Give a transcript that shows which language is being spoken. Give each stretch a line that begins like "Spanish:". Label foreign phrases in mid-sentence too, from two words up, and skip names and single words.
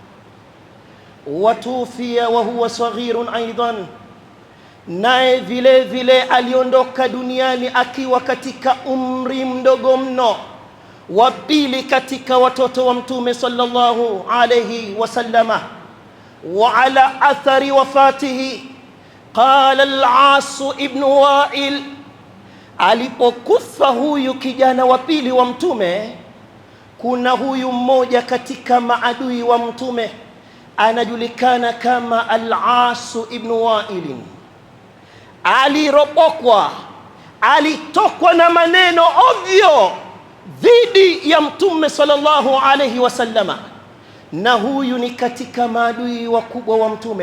Arabic: وتوفي وهو صغير أيضا,
Swahili: naye vile vile aliondoka duniani akiwa katika umri mdogo mno, wa pili katika watoto wa mtume
Arabic: صلى الله عليه وسلم. وعلى إثر وفاته قال العاص بن وائل,
Swahili: alipokufa huyu kijana wa pili wa mtume, kuna huyu mmoja katika maadui wa mtume anajulikana kama Al-As ibn Wa'il. Alirobokwa, alitokwa na maneno ovyo dhidi ya mtume
Arabic: صلى الله عليه وسلم,
Swahili: na huyu ni katika maadui wakubwa wa mtume.